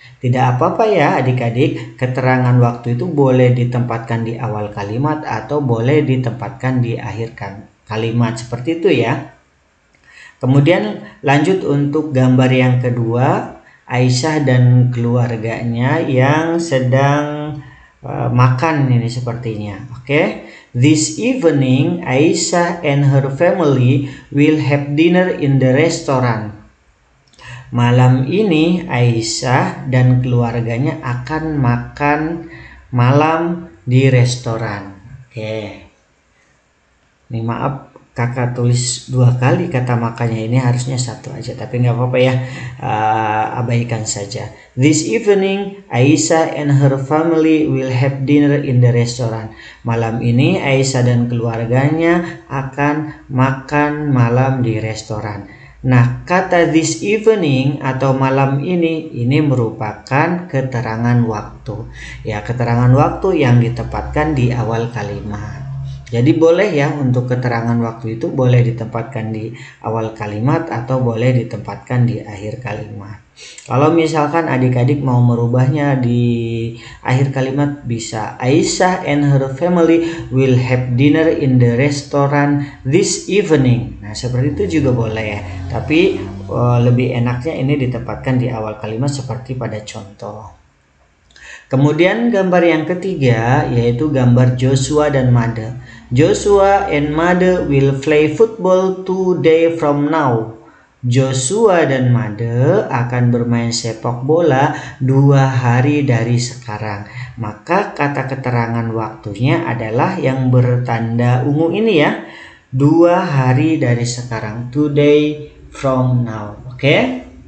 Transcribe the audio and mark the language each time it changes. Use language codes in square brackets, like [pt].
[id] Tidak apa-apa ya adik-adik, keterangan waktu itu boleh ditempatkan di awal kalimat atau boleh ditempatkan di akhir kalimat, seperti itu ya. Kemudian lanjut untuk gambar yang kedua, Aisyah dan keluarganya yang sedang makan ini sepertinya. Oke. [en] This evening Aisyah and her family will have dinner in the restaurant. [id] Malam ini Aisyah dan keluarganya akan makan malam di restoran. Oke. Ini maaf, kakak tulis dua kali kata makannya, ini harusnya satu aja, tapi nggak apa-apa ya, abaikan saja. [en] This evening Aisyah and her family will have dinner in the restaurant. [id] Malam ini Aisyah dan keluarganya akan makan malam di restoran. Nah, kata this evening atau malam ini merupakan keterangan waktu. Ya, keterangan waktu yang ditempatkan di awal kalimat. Jadi boleh ya untuk keterangan waktu itu boleh ditempatkan di awal kalimat atau boleh ditempatkan di akhir kalimat. Kalau misalkan adik-adik mau merubahnya di akhir kalimat bisa [en] Aisyah and her family will have dinner in the restaurant this evening. [id] Nah, seperti itu juga boleh ya. Tapi lebih enaknya ini ditempatkan di awal kalimat seperti pada contoh. Kemudian gambar yang ketiga yaitu gambar Joshua dan Mother. [en] Joshua and Mother will play football 2 days from now. [id] Joshua dan Mother akan bermain sepak bola 2 hari dari sekarang. Maka kata keterangan waktunya adalah yang bertanda ungu ini ya. 2 hari dari sekarang. [en] 2 days from now. [id] Oke?